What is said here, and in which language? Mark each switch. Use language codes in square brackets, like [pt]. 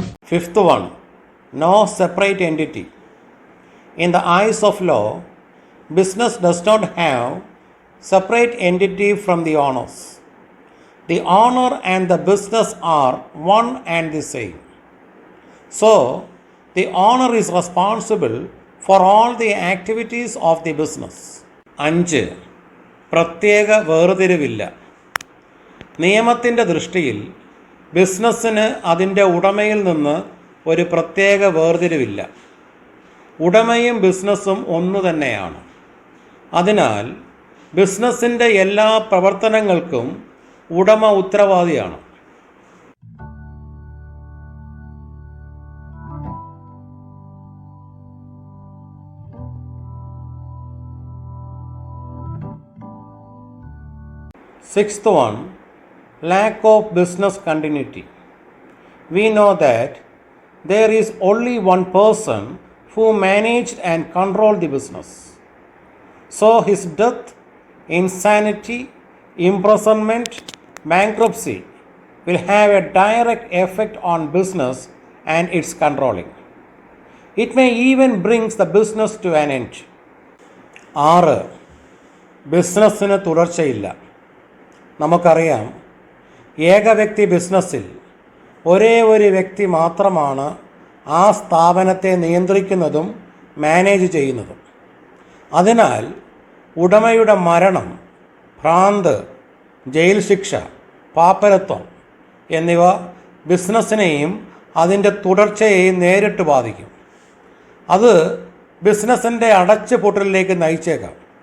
[en] Fifth one, no separate entity. In the eyes of law, business does not have separate entity from the owners. The owner and the business are one and the same. So, the owner is responsible for all the activities of the business. [ml] 5. പ്രത്യേക വേർതിരിവില്ല. നിയമത്തിൻ്റെ ദൃഷ്ടിയിൽ ബിസിനസ്സിന് അതിൻ്റെ ഉടമയിൽ നിന്ന് ഒരു പ്രത്യേക വേർതിരിവില്ല. ഉടമയും ബിസിനസ്സും ഒന്നു തന്നെയാണ്. അതിനാൽ ബിസിനസ്സിൻ്റെ എല്ലാ പ്രവർത്തനങ്ങൾക്കും ഉടമ ഉത്തരവാദിയാണ്. [en] Sixth one, lack of business continuity. We know that there is only one person who managed and controlled the business. So his death, insanity, imprisonment, bankruptcy will have a direct effect on business and its controlling. It may even bring the business to an end. [ml] 6. ബിസിനസ്സിന് തുടർച്ചയില്ല. നമുക്കറിയാം, ഏകവ്യക്തി ബിസിനസ്സിൽ ഒരേ ഒരു വ്യക്തി മാത്രമാണ് ആ സ്ഥാപനത്തെ നിയന്ത്രിക്കുന്നതും manage ചെയ്യുന്നതും. അതിനാൽ ഉടമയുടെ മരണം, ഭ്രാന്ത്, ജയിൽ ശിക്ഷ, പാപ്പരത്വം എന്നിവ ബിസിനസ്സിനെയും അതിൻ്റെ തുടർച്ചയെയും നേരിട്ട് ബാധിക്കും. അത് ബിസിനസ്സിൻ്റെ അടച്ചുപൂട്ടലിലേക്ക് നയിച്ചേക്കാം.